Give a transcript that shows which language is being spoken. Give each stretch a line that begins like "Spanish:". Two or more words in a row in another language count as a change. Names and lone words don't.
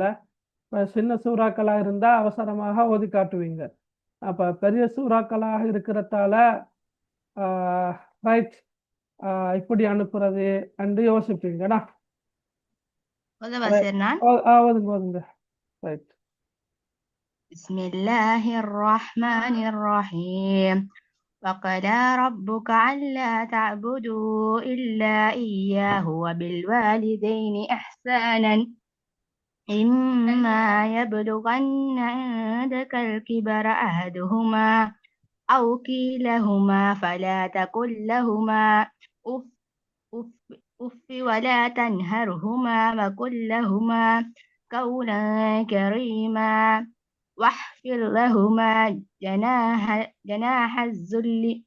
Tamil: சின்ன சூறாக்களாக இருந்தா அவசரமாக ஓதி காட்டுவீங்க. அப்ப பெரிய சூறாக்களாக இருக்கிறதால ரைட், இப்படி அனுப்புறது என்று யோசிப்பீங்கண்ணா. ஓதுங்க. ரைட்.
Arabic: بسم الله الرحمن الرحيم. وقضى ربك ألا تعبدوا إلا إياه وبالوالدين إحسانا إما يبلغن عندك الكبر أحدهما أو كلاهما فلا تقل لهما أف أف أف ولا تنهرهما وقل لهما قولا كريما واحفظ لهما جناح الذل